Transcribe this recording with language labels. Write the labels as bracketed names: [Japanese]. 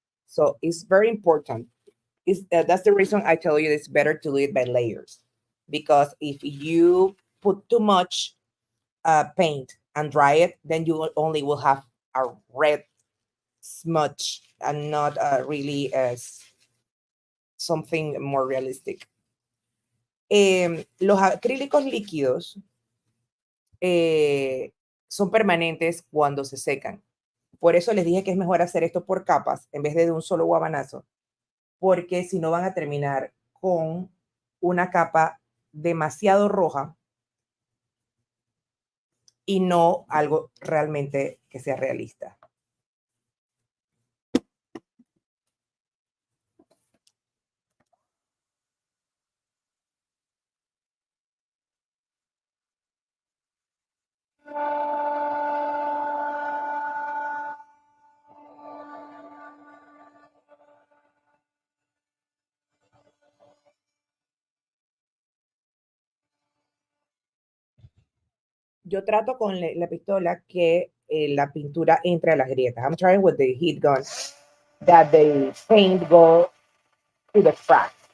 [English] So it's very important. That's the reason I tell you it's better to do it by layers. Because if you put too much paint and dry it, then you only will have a red smudge and not really as something more realistic. [Spanish] Los acrílicos líquidos son permanentes cuando se secan. Por eso les dije que es mejor hacer esto por capas en vez de un solo guabanazo, porque si no van a terminar con una capa demasiado roja y no algo realmente que sea realista. Yo trato con la pistola que la pintura entre a las grietas. [English] I'm trying with the heat gun that the paint go to the crack.